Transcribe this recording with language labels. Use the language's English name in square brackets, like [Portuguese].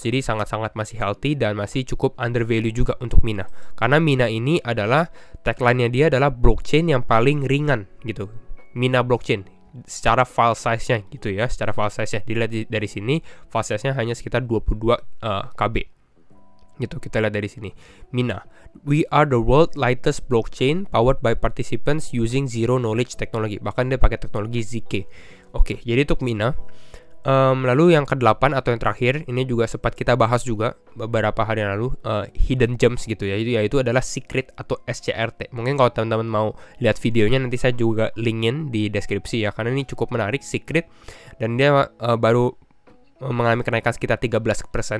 [Indonesian] Jadi sangat-sangat masih healthy dan masih cukup undervalue juga untuk Mina. Karena Mina ini adalah tagline-nya dia adalah blockchain yang paling ringan gitu. Mina blockchain secara file size-nya gitu ya. Secara file size-nya dilihat dari sini, file size-nya hanya sekitar 22 KB. Gitu, kita lihat dari sini. [English] Mina, we are the world lightest blockchain powered by participants using zero knowledge technology. [Indonesian] Bahkan dia pakai teknologi ZK. Oke, jadi untuk Mina. Lalu yang ke-8 atau yang terakhir, ini juga sempat kita bahas juga beberapa hari yang lalu, hidden gems gitu ya. Yaitu adalah secret atau SCRT. Mungkin kalau teman-teman mau lihat videonya nanti saya juga linkin di deskripsi ya, karena ini cukup menarik, secret, dan dia baru mengalami kenaikan sekitar 13%.